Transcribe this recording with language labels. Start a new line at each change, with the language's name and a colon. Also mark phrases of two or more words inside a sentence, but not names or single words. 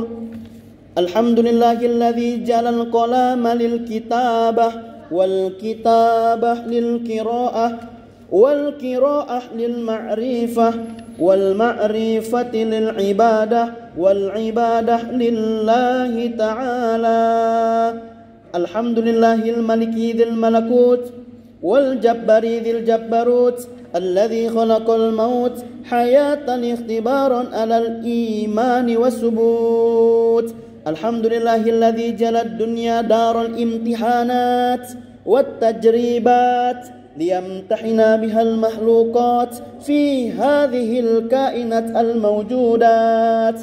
Arabic: الحمد لله الذي جعل القلم للكتابة والكتابة للقراءة والقراءة للمعرفة والمعرفة للعبادة والعبادة لله تعالى. الحمد لله الملك ذي الملكوت والجبار ذي الجبروت الذي خلق الموت حياة اختبارا على الإيمان والثبوت. الحمد لله الذي جعل الدنيا دار الامتحانات والتجريبات ليمتحن بها المخلوقات في هذه الكائنات الموجودات.